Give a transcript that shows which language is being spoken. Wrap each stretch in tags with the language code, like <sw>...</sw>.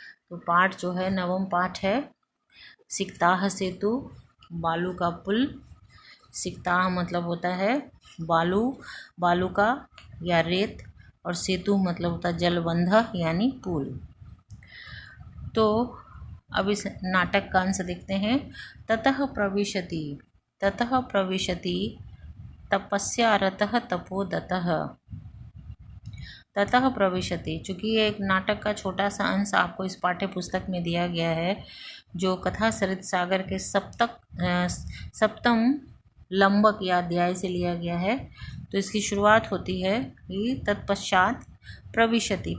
<hi>तो पाठ जो है नवम पाठ है। सिकताह सेतु, बालू का पुल। सिकताह मतलब होता है बालू, बालू का या रेत, और सेतु मतलब होता है जलबंध यानी पुल। तो अब इस नाटक का अंश देखते हैं।</hi> <sa>ततः प्रविशति। ततः प्रविशति तपस्यारतः तपोदतः। ततः प्रविशति,</sa> <hi>चूँकि ये एक नाटक का छोटा सा अंश आपको इस पाठ्य पुस्तक में दिया गया है, जो कथा सरित सागर के सप्तम लंबक या अध्याय से लिया गया है। तो इसकी शुरुआत होती है कि तत्पश्चात प्रविशति।</hi>